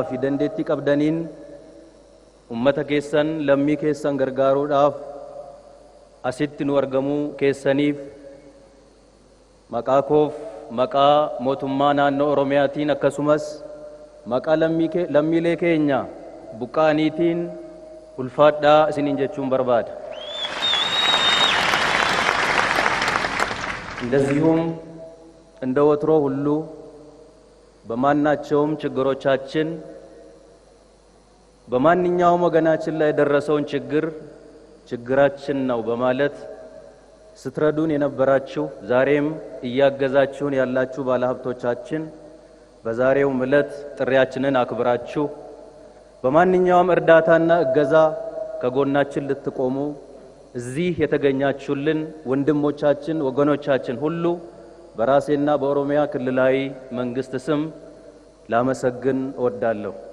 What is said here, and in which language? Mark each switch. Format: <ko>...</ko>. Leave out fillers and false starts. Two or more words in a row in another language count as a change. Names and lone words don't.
<om>fi dandeettii qabdaniin ummata keessan lammii keessan gargaaruudhaaf asitti nu argamuu keessaniif maqaa koof maqaa mootummaa naannoo Oromiyaatiin akkasumas maqaa lammiilee keenya buqqaaniitiin ulfaadhaa isiniin jechuun barbaada.</om> <am>እንደዚሁም እንደ ወትሮ ሁሉ በማናቸውም ችግሮቻችን በማንኛውም ወገናችን ላይ የደረሰውን ችግራችን ነው በማለት ስትረዱን የነበራችሁ ዛሬም እያገዛችሁን ያላችሁ ባለሀብቶቻችን በዛሬው ዕለት ጥሪያችንን አክብራችሁ በማንኛውም እርዳታና እገዛ ከጎናችን ልትቆሙ እዚህ የተገኛችሁልን ወንድሞቻችን ወገኖቻችን ሁሉ በራሴና በኦሮሚያ ክልላዊ መንግስት ስም ላመሰግን እወዳለሁ።</am>